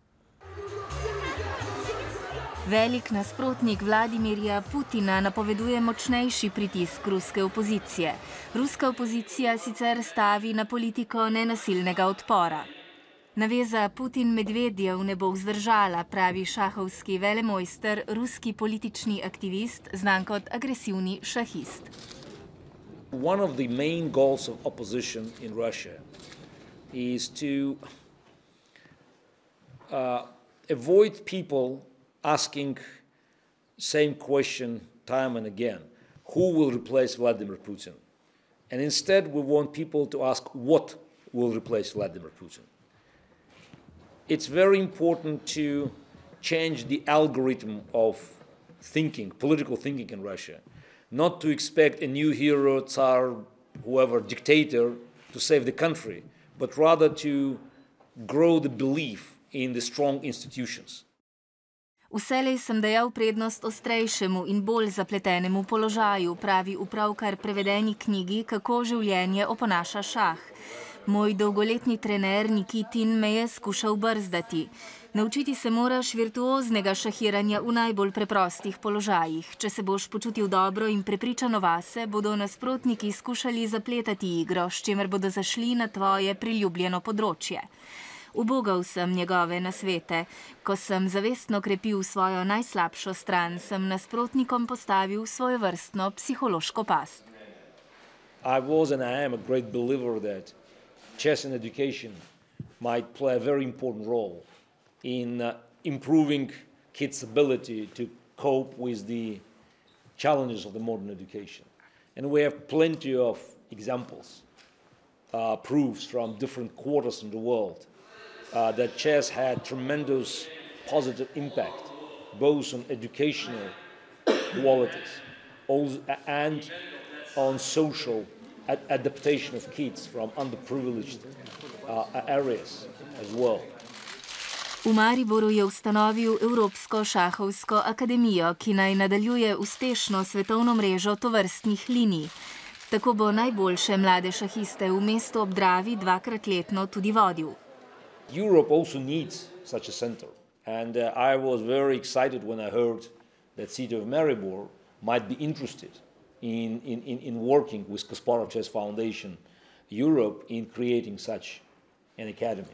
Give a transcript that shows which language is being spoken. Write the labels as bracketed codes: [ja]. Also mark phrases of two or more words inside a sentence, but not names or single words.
[sl] Velik nasprotnik Vladimirja Putina napoveduje močnejši pritisk ruske opozicije. Ruska opozicija sicer stavi na politiko nenasilnega odpora. Naveza Putin-Medvedjev ne bo vzdržala, pravi šahovski velemojster, ruski politični aktivist, znan kot agresivni šahist. [en] One of the main goals of opposition in Russia is to avoid people asking same question time and again, who will replace Vladimir Putin? And instead we want people to ask what will replace Vladimir Putin. It's very important to change the algorithm of thinking, political thinking in Russia, not to expect a new hero, Tsar, whoever, dictator to save the country, but rather to grow the belief in the strong institutions. [sl] Vselej sem dajal prednost ostrejšemu in bolj zapletenemu položaju, pravi v pravkar prevedeni knjigi Kako življenje oponaša šah. Moj dolgoletni trener Nikitin me je skušal brzdati. Naučiti se moraš virtuoznega šahiranja v najbolj preprostih položajih. Če se boš počutil dobro in prepričano vase, bodo nasprotniki skušali zapletati igro, s čimer bodo zašli na tvoje priljubljeno področje. Ubogal sem njegove nasvete. Ko sem zavestno krepil svojo najslabšo stran, sem nasprotnikom postavil svojevrstno psihološko past. [en] I was and I am a great believer that chess and education might play a very important role in improving kids' ability to cope with the challenges of the modern education. And we have plenty of examples, proofs from different quarters in the world that chess had tremendous positive impact, both on educational qualities and on social adaptation of kids from underprivileged areas as well. [sl] V Mariboru je ustanovil Evropsko šahovsko akademijo, ki naj nadaljuje uspešno svetovno mrežo tovrstnih linij. Tako bo najboljše mlade šahiste v mestu ob Dravi dvakrat letno tudi vodil. [en] Europe also needs such a center, and I was very excited when I heard that city of Maribor might be interested in working with Kasparov Chess Foundation Europe in creating such an academy.